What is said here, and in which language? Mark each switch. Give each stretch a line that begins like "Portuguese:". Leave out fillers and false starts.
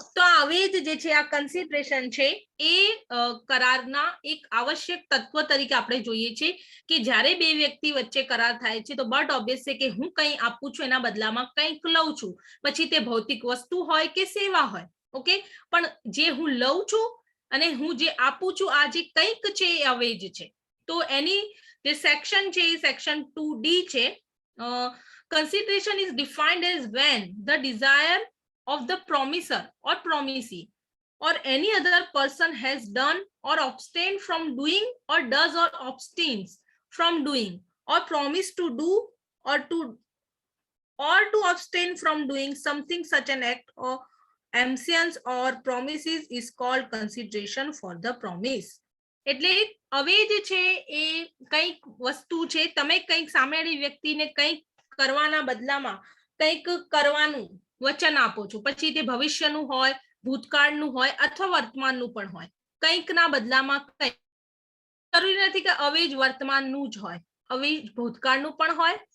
Gujarati: તો આ અવેજ જે છે, આ કન્સિડરેશન છે, એ કરારના એક આવશ્યક તત્વ તરીકે આપણે જોઈએ છે કે જ્યારે બે વ્યક્તિ વચ્ચે કરાર થાય છે તો
English: but obvious
Gujarati: છે કે હું કંઈ આપું છું એના બદલામાં કંઈક લઉં છું, પછી તે ભૌતિક વસ્તુ હોય કે સેવા હોય. ઓકે, પણ જે હું લઉં છું અને હું જે આપું છું, આ જે કંઈક છે એ અવેજ છે. તો એની જે સેક્શન છે એ સેક્શન 2D છે.
English: Consideration is defined as when the desire of the promiser or promisee or any other person has done or abstained from doing or does or abstains from doing or promise to do or to abstain from doing something, such an act or absence or promises is called consideration for the promise.
Gujarati: એટલે અવેજ છે એ કંઈક વસ્તુ છે, તમે કંઈક સામેની વ્યક્તિને કંઈક કરવાના બદલામાં કંઈક કરવાનું વચન આપો છો, પછી તે ભવિષ્યનું હોય, ભૂતકાળનું હોય અથવા વર્તમાનનું પણ હોય. કંઈકના બદલામાં કંઈક. જરૂરી નથી કે અવેજ વર્તમાનનું જ હોય, અવેજ ભૂતકાળનું પણ હોય.